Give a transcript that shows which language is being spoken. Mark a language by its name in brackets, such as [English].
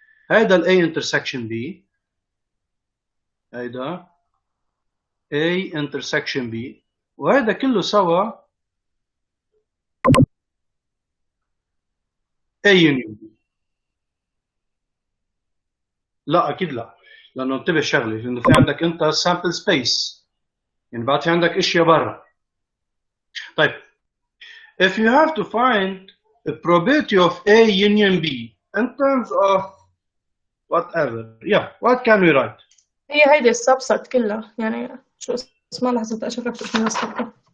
[Arabic] هيدا ال A intersection B، هيدا A intersection B، وهيدا كله سوا A union B. لا اكيد لا، لانه انتبه شغله، لانه في عندك انت sample space، يعني بعد في عندك اشياء برا. [English] طيب if you have to find the probability of A union B in terms of whatever, yeah, what can we write? [Arabic] هي هيدي السبست كلها، يعني شو اسمها، لحظة أشوف لك اسمها الصفحة.